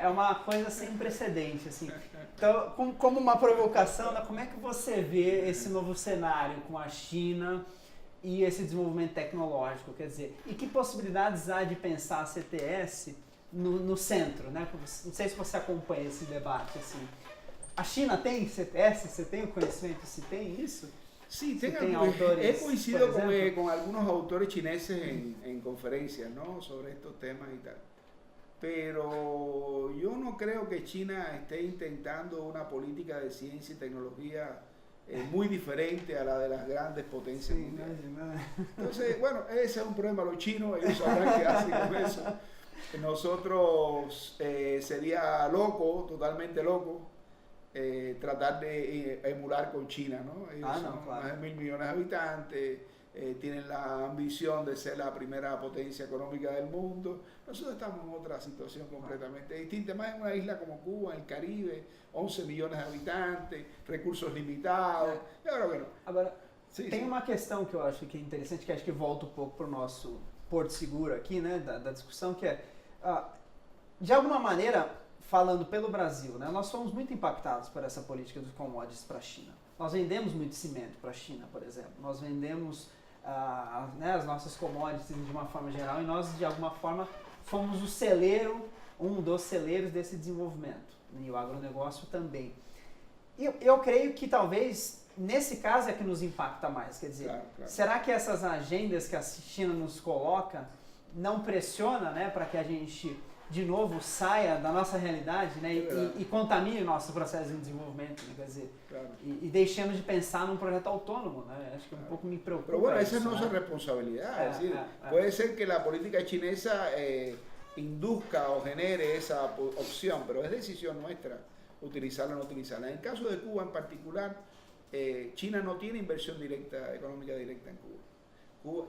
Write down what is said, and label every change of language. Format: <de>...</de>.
<pt>É uma coisa sem precedente. Assim. Então, como uma provocação, né, como é que você vê esse novo cenário com a China e esse desenvolvimento tecnológico? Quer dizer, e que possibilidades há de pensar a CTS no centro? Né? Não sei se você acompanha esse debate. Assim. A China tem CTS? Você tem o conhecimento se tem isso?</pt> <es>Sí, autores, he coincidido con algunos autores chineses en conferencias, ¿no?, sobre estos temas y tal. Pero yo no creo que China esté intentando una política de ciencia y tecnología muy diferente a la de las grandes potencias mundiales. Entonces, bueno, ese es un problema. Los chinos, ellos sabrán qué hacen con eso. Nosotros sería loco, totalmente loco, tratar de emular con China, ¿no? Ellos son más de 1.000 millones de habitantes, tienen la ambición de ser la primera potencia económica del mundo. Nosotros estamos en otra situación completamente distinta, más en una isla como Cuba, en el Caribe, 11 millones de habitantes, recursos limitados.</es> <pt>Agora, tem uma questão que eu acho que é interessante, que acho que volta um pouco para o nosso porto seguro aqui, né, da discussão, que é, de alguma maneira, falando pelo Brasil, né, nós fomos muito impactados por essa política dos commodities para a China. Nós vendemos muito cimento para a China, por exemplo. Nós vendemos as nossas commodities de uma forma geral e nós, de alguma forma, fomos o celeiro, um dos celeiros desse desenvolvimento. E o agronegócio também. E eu creio que talvez, nesse caso, é que nos impacta mais. Quer dizer, será que essas agendas que a China nos coloca não pressiona, né, para que a gente, de novo, saia da nossa realidade, né, e contamine o nosso processo de desenvolvimento, né, quer dizer, e deixemos de pensar num projeto autônomo, né, acho que um pouco me preocupa.</pt> <es>Pero bueno, esa es nuestra responsabilidad, es decir, puede ser que la política chinesa induzca o genere esa opción, pero es decisión nuestra utilizarla o no utilizarla. En el caso de Cuba en particular, China no tiene inversión directa, económica directa en Cuba.</es>